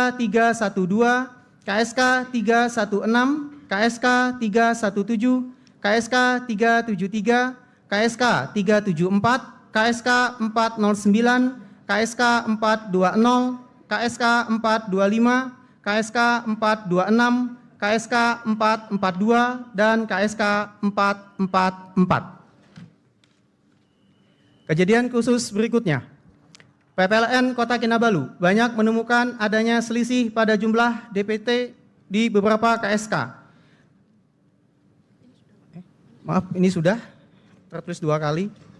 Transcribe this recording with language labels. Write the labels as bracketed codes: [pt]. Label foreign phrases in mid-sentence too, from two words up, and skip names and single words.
[id] 312, KSK 316, KSK 317, KSK 373, KSK 374, KSK 409, KSK 420, KSK 425, KSK 426, KSK 442, dan KSK 444. Kejadian khusus berikutnya. PPLN Kota Kinabalu banyak menemukan adanya selisih pada jumlah DPT di beberapa KSK. Maaf, ini sudah tertulis 2 kali.